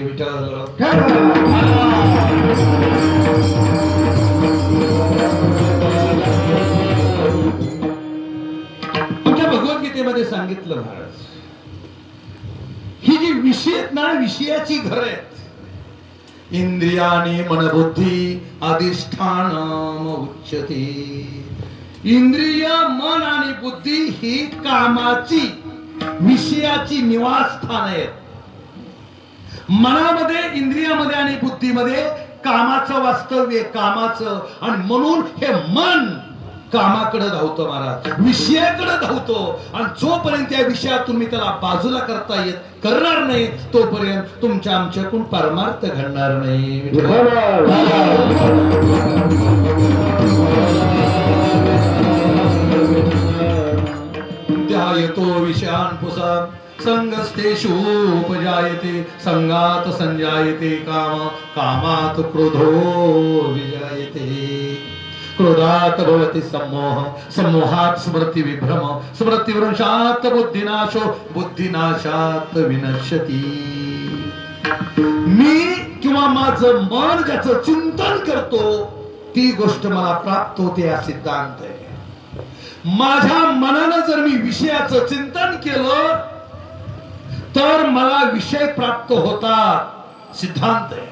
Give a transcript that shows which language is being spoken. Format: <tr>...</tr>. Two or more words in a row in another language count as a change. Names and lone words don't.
<mr>विठ्ठल आमच्या भगवद्गीतेमध्ये सांगितलं महाराज, ही जी विषय ना विषयाची घर आहेत.</mr> <sa>इंद्रियाणी मनबुद्धी अधिष्ठानम उच्यते.</sa> <mr>इंद्रिय मन आणि बुद्धी ही कामाची विषयाची निवासस्थान आहेत. मनामध्ये इंद्रियामध्ये आणि बुद्धीमध्ये कामाचं वास्तव्य, कामाचं, आणि म्हणून हे मन कामाकडे धावतो महाराज, विषयाकडे धावतो. आणि जोपर्यंत त्या विषयातून मी त्याला बाजूला करणार नाही तोपर्यंत तुमच्या आमच्याकडून परमार्थ घडणार नाही.</mr> <sa>ध्यायतो विषयान् पुंसां संगस्तेषु उपजायते, संगात संजायते काम, कामात क्रोधो विजायते. क्रोधात भवति सम्मोह, सम्मोहात स्मृती विभ्रम, स्मृती विभ्रंशात बुद्धिनाशो, बुद्धिनाशात विनश्यति.</sa> <mr>मी किंवा माझं मन ज्याचं चिंतन करतो ती गोष्ट मला प्राप्त होते हा सिद्धांत आहे. माझ्या मनानं जर मी विषयाचं चिंतन केलं तर मला विषय प्राप्त होतात, सिद्धांत आहे.</mr>